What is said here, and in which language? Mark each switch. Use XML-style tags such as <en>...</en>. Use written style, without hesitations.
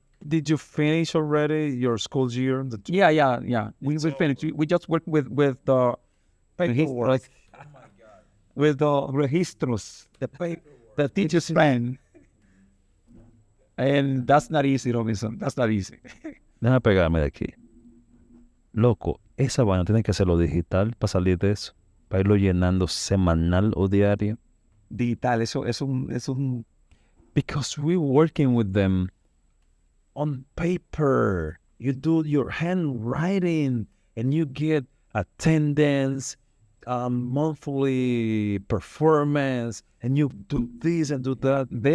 <en>Did you finish already your school year? Yeah. We finished. We just worked with the paperwork. Oh my God. With the registros, the paperwork, the teacher's plan, and that's not easy, Robinson. That's not easy.</en> <es>Déjame pegarme de aquí. Loco, esa vaina tiene que hacerlo digital para salir de eso, para irlo llenando semanal o diario. Digital, eso es un.</es> <en>Because we're working with them on paper. You do your handwriting and you get attendance, monthly performance, and you do this and do that.</en>